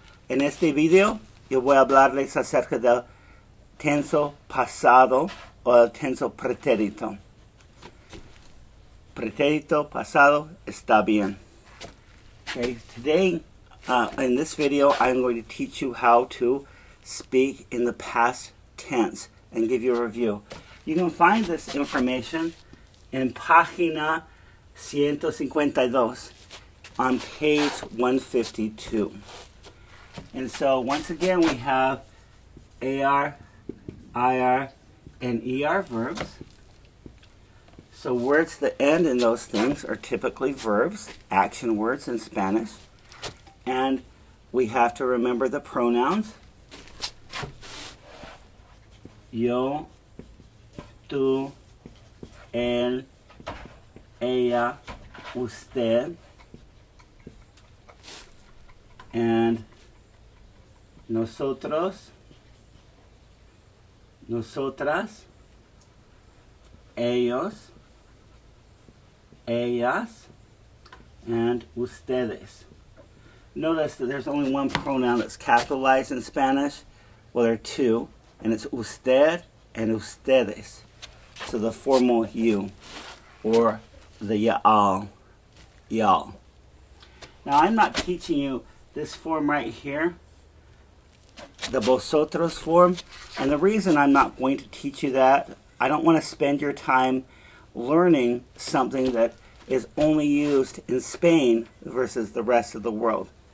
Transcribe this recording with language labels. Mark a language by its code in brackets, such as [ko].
[es] En este video yo voy a hablarles acerca del tenso pasado o el tenso pretérito. Pretérito pasado está bien. [en] Okay, today in this video I'm going to teach you how to speak in the past tense and give you a review. You can find this information in [es] página 152 [en] on page 152. And so once again we have AR, IR, and ER verbs. So words that end in those things are typically verbs, action words in Spanish. And we have to remember the pronouns. Yo, tú, él, ella, usted, and nosotros, nosotras, ellos, ellas, and ustedes. Notice that there's only one pronoun that's capitalized in Spanish. Well, there are two, and it's usted and ustedes. So the formal you, or the y'all. Now I'm not teaching you this form right here, the vosotros form, and the reason I'm not going to teach you that, I don't want to spend your time learning something that is only used in Spain versus the rest of the world.